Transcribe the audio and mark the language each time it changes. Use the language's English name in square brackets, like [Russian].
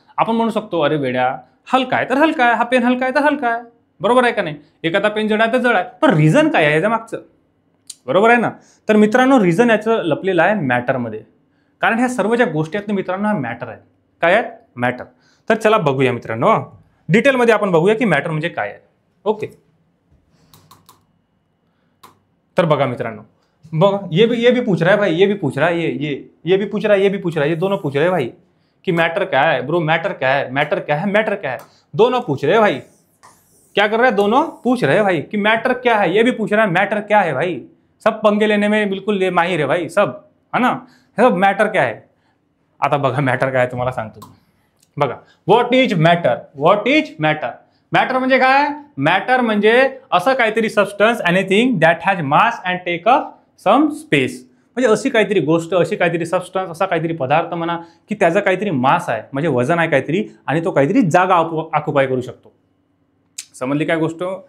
[Marathi] आपण म्हणू शकतो अरे वेड्या, हलका आहे तर हलका आहे, हा पेन हलका आहे तर हलका आहे, बरोबर आहे का नाही। एखादा पेन जड आहे तर जड आहे, पण रिझन काय आहे याच्या मागचं, बरोबर आहे ना। तर मित्रांनो, रिझन याचं लपलेलं आहे मॅटरमध्ये, कारण ह्या सर्व ज्या गोष्टी आहेत ना मित्रांनो, हा मॅटर आहे, काय आहेत, मॅटर। तर चला बघूया मित्रांनो, डिटेलमध्ये आपण बघूया की मॅटर म्हणजे काय आहे। [Hindi] ओके, तर बघा मित्रांनो, बघा ये भी पूछ रहा है भाई, ये भी पूछ रहा है, ये भी पूछ रहा है, ये भी पूछ रहा है, ये दोनों पूछ रहे हैं भाई कि मैटर क्या है ब्रो, मैटर क्या है, मैटर क्या है, मैटर क्या है, दोनों पूछ रहे हैं भाई। क्या कर रहे हैं, दोनों पूछ रहे हैं भाई कि मैटर क्या है, ये भी पूछ रहा है मैटर क्या है भाई। सब पंगे लेने में बिल्कुल माहिर है भाई सब, है ना। [Marathi] सब मॅटर काय आहे, आता बघा मॅटर काय आहे तुम्हाला सांगतो। [English] बघा, what is matter, what is matter, [Marathi] matter म्हणजे काय, मॅटर म्हणजे असं काहीतरी substance, [English] Anything that has mass and take up some space. [Marathi] म्हणजे अशी काहीतरी गोष्ट, अशी काहीतरी सबस्टन्स, असा काहीतरी पदार्थ म्हणा, की त्याचा काहीतरी मास आहे, म्हणजे वजन आहे काहीतरी, आणि तो काहीतरी जागा ऑक्युपाय करू शकतो। समजली काय गोष्ट।